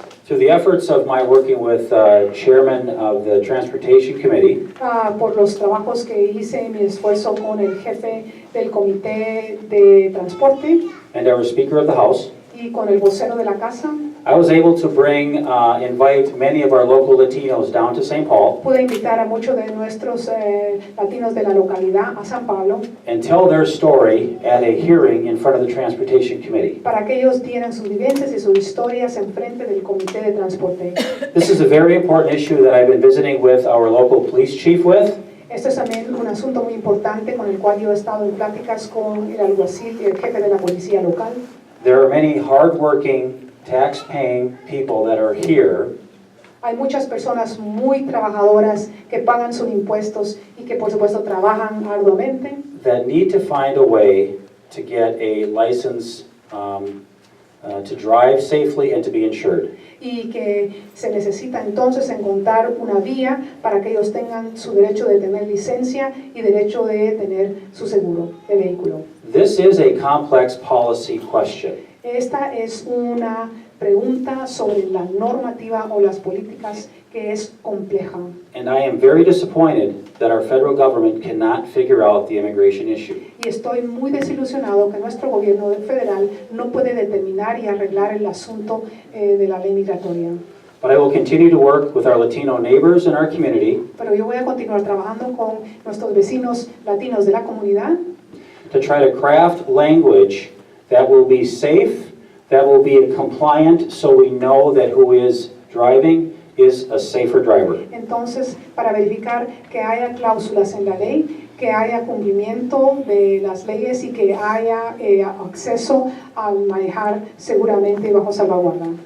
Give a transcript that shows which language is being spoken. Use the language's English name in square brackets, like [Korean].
[English] Through the efforts of my working with Chairman of the Transportation Committee, [Spanish] por los trabajos que hice, mi esfuerzo con el jefe del comité de transporte [English] and our Speaker of the House, [Spanish] y con el vocero de la casa, [English] I was able to invite many of our local Latinos down to St. Paul [Spanish] pude invitar a muchos de nuestros latinos de la localidad a San Pablo [English] and tell their story at a hearing in front of the Transportation Committee. [Spanish] para que ellos dieran sus vivencias y sus historias en frente del comité de transporte. [English] This is a very important issue that I've been visiting with our local police chief with. [Spanish] Esto es también un asunto muy importante con el cual yo he estado en pláticas con el alguacil y el jefe de la policía local. [English] There are many hard-working, tax-paying people that are here. [Spanish] Hay muchas personas muy trabajadoras que pagan sus impuestos y que por supuesto trabajan arduamente, [English] That need to find a way to get a license to drive safely and to be insured. [Spanish] y que se necesita entonces encontrar una vía para que ellos tengan su derecho de tener licencia y derecho de tener su seguro de vehículo. [English] This is a complex policy question. [Spanish] Esta es una pregunta sobre la normativa o las políticas que es compleja. [English] And I am very disappointed that our federal government cannot figure out the immigration issue. [Spanish] Y estoy muy desilusionado que nuestro gobierno federal no puede determinar y arreglar el asunto de la ley migratoria. [English] But I will continue to work with our Latino neighbors in our community [Spanish] Pero yo voy a continuar trabajando con nuestros vecinos latinos de la comunidad [English] to try to craft language that will be safe, that will be compliant, so we know that who is driving is a safer driver. [Spanish] entonces para verificar que haya cláusulas en la ley, que haya cumplimiento de las leyes y que haya acceso a manejar seguramente y bajo salvaguarda.